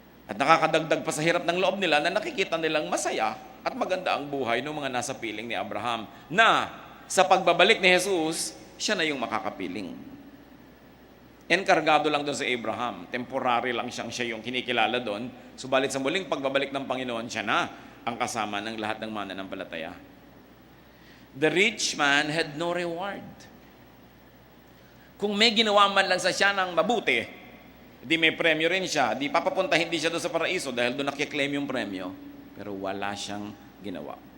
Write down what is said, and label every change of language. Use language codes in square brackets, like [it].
[tl] At nakakadagdag pa sa hirap ng loob nila na nakikita nilang masaya at maganda ang buhay ng mga nasa piling ni Abraham na sa pagbabalik ni Jesus, siya na yung makakapiling. Enkargado lang doon sa Abraham. Temporary lang siya yung kinikilala doon. Subalit sa muling pagbabalik ng Panginoon, siya na ang kasama ng lahat ng mananampalataya. [en] The rich man had no reward. [tl] Kung may ginawa man lang sa siya ng mabuti, di may premyo rin siya, di papapunta hindi siya doon sa paraiso dahil doon nakiklaim yung premyo, pero wala siyang ginawa.